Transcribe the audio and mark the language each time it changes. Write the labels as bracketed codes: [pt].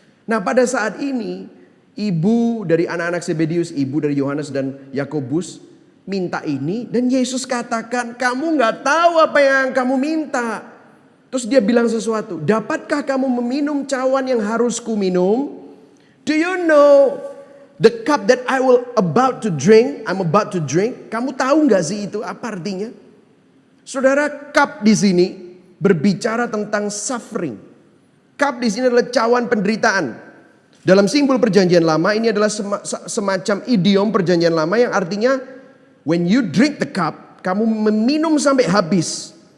[id] Nah pada saat ini ibu dari anak-anak Zebedeus, ibu dari Yohanes dan Yakobus minta ini dan Yesus katakan kamu gak tahu apa yang kamu minta. Terus dia bilang sesuatu, dapatkah kamu meminum cawan yang harus ku minum? [en] Do you know the cup that I'm about to drink? [id] Kamu tahu gak sih itu apa artinya? Saudara, cup di sini berbicara tentang suffering. Cup di sini adalah cawan penderitaan. Dalam simbol perjanjian lama ini adalah semacam idiom perjanjian lama yang artinya [en] when you drink the cup, [id] kamu meminum sampai habis.